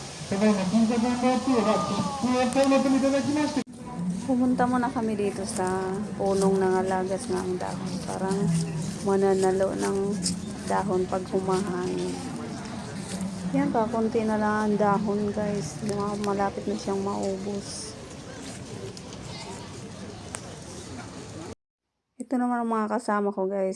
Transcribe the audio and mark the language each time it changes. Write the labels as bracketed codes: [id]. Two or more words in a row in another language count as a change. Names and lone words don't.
[ja] ただいま、金座番号2は切符をお買い求めいただきまして、 [tl] Pumunta muna kami dito sa punong nangalagas ng dahon. Parang mananalo ng dahon pag humahangin. Yan, kakunti na lang ang dahon, guys. Malapit na siyang maubos. Ito naman ang mga kasama ko, guys.